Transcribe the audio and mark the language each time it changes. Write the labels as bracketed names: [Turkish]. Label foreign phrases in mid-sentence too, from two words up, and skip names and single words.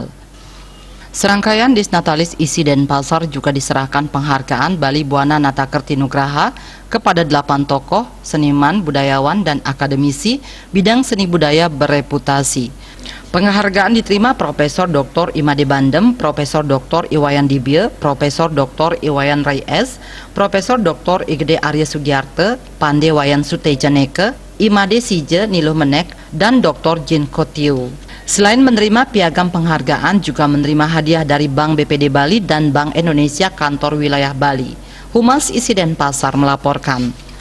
[Indonesian] Serangkaian Dies Natalis ISI Denpasar juga diserahkan penghargaan Bali Buana Natakerti Nugraha kepada 8 tokoh, seniman, budayawan, dan akademisi bidang seni budaya bereputasi. Penghargaan diterima Profesor Dr. Imade Bandem, Profesor Dr. Iwayan Dibye, Profesor Dr. Iwayan Reyes, Profesor Dr. Igede Arya Sugiarte, Pande Wayan Sutejaneke, Imade Sije Niluh Menek, dan Dr. Jin Kotiu. Selain menerima piagam penghargaan, juga menerima hadiah dari Bank BPD Bali dan Bank Indonesia Kantor Wilayah Bali. Humas ISI Denpasar melaporkan.